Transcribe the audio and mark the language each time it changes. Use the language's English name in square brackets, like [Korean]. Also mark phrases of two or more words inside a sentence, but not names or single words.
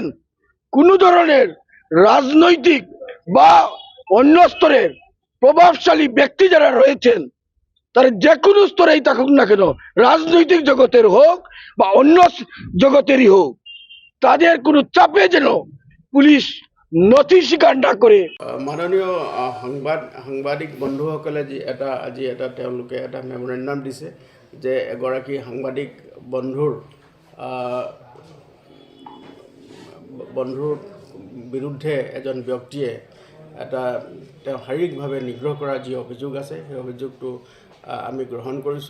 [Bangla] কোনো ধরনের রাজনৈতিক বা অন্য স্তরের প্রভাবশালী ব্যক্তি যারা রয়েছেন, তারা যে কোনো স্তরেই থাকুক না কেন, রাজনৈতিক জগতের হোক বা অন্য জগতেরই হোক, তাদের কোনো চাপে যেন পুলিশ নথি স্বীকার না করে। [Assamese] মাননীয় সাংবাদিক বন্ধুসকলে আজি এটা তেওঁলোকে এটা মেমৰেণ্ডাম দিছে যে এগৰাকী সাংবাদিক বন্ধুৰ বিৰুদ্ধে এজন ব্যক্তিয়ে তেওঁ শাৰীৰিকভাৱে নিগ্ৰহ কৰাৰ যি অভিযোগ আছে সেই অভিযোগটো আমি গ্ৰহণ কৰিছোঁ।